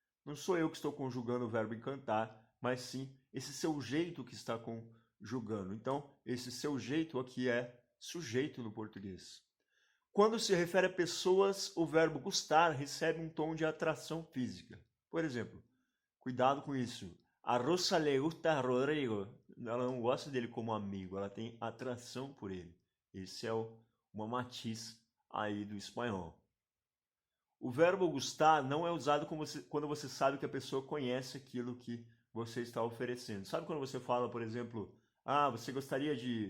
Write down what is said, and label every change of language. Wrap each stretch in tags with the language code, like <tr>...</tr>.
<pt>Não sou eu que estou conjugando o verbo encantar, mas sim esse seu jeito que está conjugando. Então, esse seu jeito aqui é sujeito no português. Quando se refere a pessoas, o verbo gustar recebe um tom de atração física. Por exemplo, cuidado com isso.</pt> <es>A Rosa le gusta a Rodrigo.</es> <pt>Ela não gosta dele como amigo, ela tem atração por ele. Esse é uma matiz aí do espanhol. O verbo gustar não é usado quando você sabe que a pessoa conhece aquilo que você está oferecendo. Sabe quando você fala, por exemplo, você gostaria de...</pt>